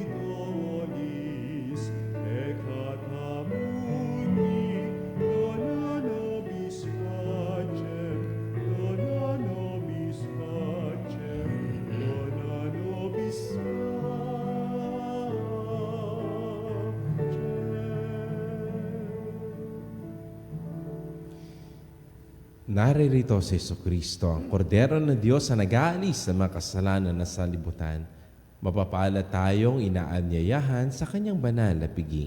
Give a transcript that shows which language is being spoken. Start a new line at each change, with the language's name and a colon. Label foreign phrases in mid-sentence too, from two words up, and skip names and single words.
Latin: tollis peccatam mundi, dona nobis pacem, dona nobis pacem, dona nobis pacem.
Filipino: Naririto si Jesucristo, ang kordero ng Diyos na nag-aalis sa mga kasalanan na sanlibutan. Mapapala tayong inaanyayahan sa kanyang banal na piging.